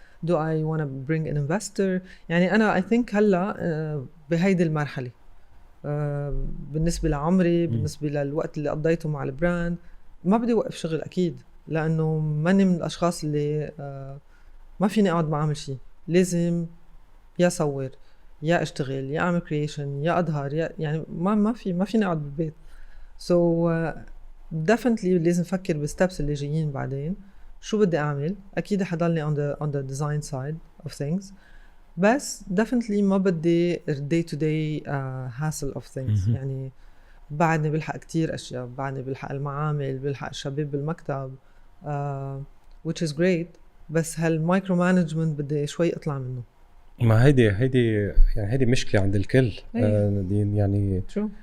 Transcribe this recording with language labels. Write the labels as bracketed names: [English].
[English] do I want to bring an investor؟ [Arabic] يعني أنا [English] I think [Arabic] هلا بهيدي المرحلة بالنسبة لعمري، بالنسبة للوقت اللي قضيته مع البراند، ما بدي وقف شغل أكيد، لأنه ماني من الأشخاص اللي ما فيني أقعد ما أعمل شيء. لازم يا صور يا أشتغل يا أعمل creation يا أظهر يعني ما فيني أقعد بالبيت. [English] definitely [Arabic] لازم أفكر بالستبس اللي جايين بعدين. شو بدي أعمل؟ أكيد حضلني [English] on the design side of things، [Arabic] بس [English] definitely [Arabic] ما بدي [English] day to day hassle of things. [Arabic] يعني بعدني بلحق كتير أشياء، بعدني بلحق المعامل، بلحق الشباب بالمكتب [English] which is great. [Arabic] بس هالمايكرو مانجمنت بدي شوي أطلع منه. ما هيدي مشكلة عند الكل. يعني شو؟